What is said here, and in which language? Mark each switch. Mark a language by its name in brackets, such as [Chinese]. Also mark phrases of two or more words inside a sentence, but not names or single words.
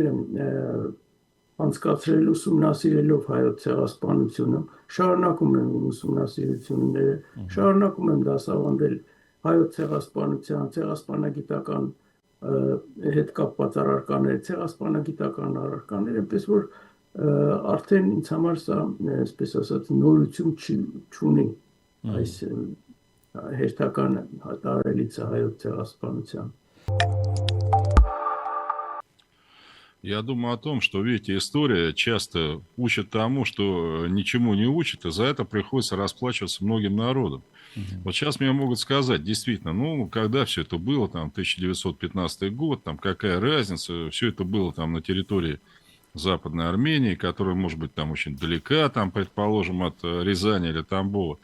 [Armenian] եմ անցկացրել ուսումնասիրելով հայոց ցեղասպանությունը, շարունակում եմ ուսումնասիրությունները, շարունակում եմ դասավանդել հայոց ցեղասպանության, ցեղասպանագիտական հետ կապված առարկաներ, ցեղասպանագիտական առարկաներ, այնպես որ արդեն ինձ համար սա, այսպես ասած, նորություն չունի այս հերթական տարելիցը հայոց ցեղասպանության։ [Russian] Я думаю о том, что, видите, история часто учит тому, что ничему не учит, и за это приходится расплачиваться многим народам. Вот сейчас мне могут сказать, действительно, ну, когда все это было, там, 1915 год, там, какая разница, все это было там на территории Западной Армении, которая, может быть, там очень далека, там, предположим, от Рязани или Тамбова.